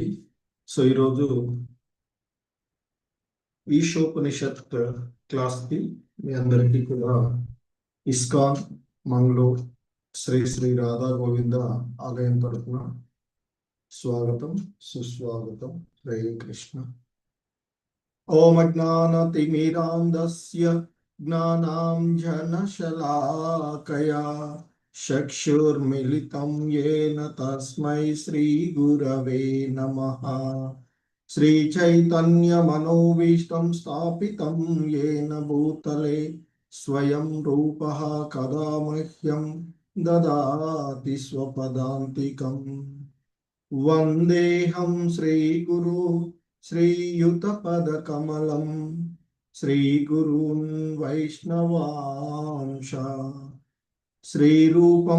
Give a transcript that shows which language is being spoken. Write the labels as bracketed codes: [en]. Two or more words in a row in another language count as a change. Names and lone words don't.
[te] సో ఈరోజు ఈశోపనిషత్ క్లాస్కి మీ అందరికీ కూడా ఇస్కాన్ మంగళూరు శ్రీ శ్రీ రాధా గోవింద ఆలయం తరఫున స్వాగతం, సుస్వాగతం. [sa] హరే కృష్ణ. ఓం అజ్ఞానతిమిరాంధస్య జ్ఞానాంజనశలాకయా చక్షుర్మిలితం येन తస్మై శ్రీ గురవే నమః. శ్రీచైతన్యమనోభీష్టం స్థాపితం येन భూతలే స్వయం రూపః కదా మహ్యం దదాతి స్వపదాంతికం. వందేహం శ్రీగురు శ్రీయుతపదకమలం శ్రీగురూన్ వైష్ణవాంశ శ్రీరూపం